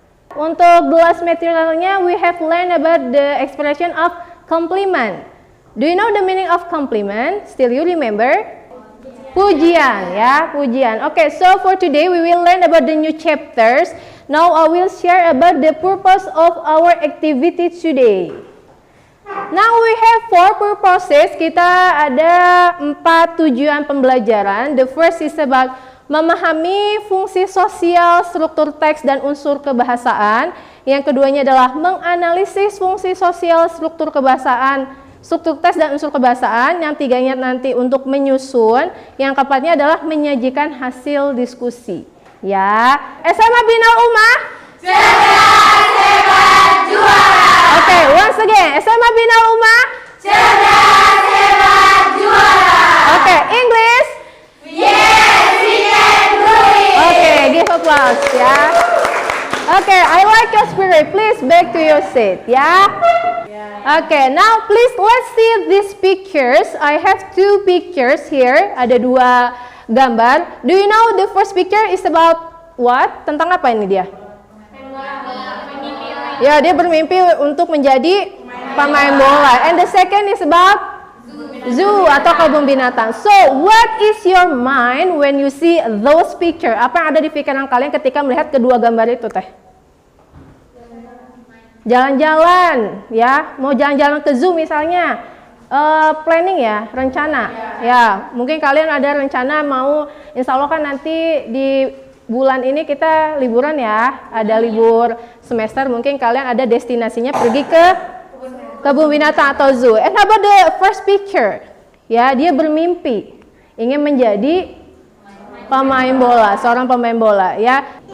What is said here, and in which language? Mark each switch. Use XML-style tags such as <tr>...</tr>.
<en>Untuk the last materialnya, we have learned about the expression of compliment. Do you know the meaning of compliment? Still you remember?</en> <id>Pujian, ya, pujian.</id> <en>Okay, so for today we will learn about the new chapters. Now I will share about the purpose of our activity today. Now we have 4 purposes.</en> <id>Kita ada 4 tujuan pembelajaran.</id> <en>The first is about</en> <id>memahami fungsi sosial, struktur teks, dan unsur kebahasaan. Yang keduanya adalah menganalisis fungsi sosial, struktur kebahasaan, struktur teks, dan unsur kebahasaan. Yang tiganya nanti untuk menyusun. Yang keempatnya adalah menyajikan hasil diskusi. Ya, SMA Bina Ummah. Cerdas, hebat, juara.</id> <en>Okay, once again, SMA Bina Ummah.</en> <id>Cerdas, hebat, juara.</id> <en>Okay, English. Yes, we can do it. Okay, give applause, ya. Okay, I like your spirit. Please back to your seat, ya. Okay, now please let's see these pictures. I have 2 pictures here.</en> <id>Ada 2 gambar.</id> <en>Do you know the first picture is about what?</en> <id>Tentang apa ini dia? Ya, dia bermimpi untuk menjadi pemain bola.</id> <en>And the second is about zoo</en> <id>atau kebun binatang.</id> <en>So, what is your mind when you see those picture?</en> <id>Apa yang ada di pikiran kalian ketika melihat kedua gambar itu, Teh? Jalan-jalan, ya. Mau jalan-jalan ke zoo misalnya. Planning ya, rencana. Ya, mungkin kalian ada rencana mau, insya Allah kan nanti di bulan ini kita liburan ya, ada libur semester, mungkin kalian ada destinasinya pergi ke kebun binatang atau zoo.</id> <en>And how about the first picture?</en> <id>Ya, dia bermimpi ingin menjadi pemain bola, seorang pemain bola ya.</id>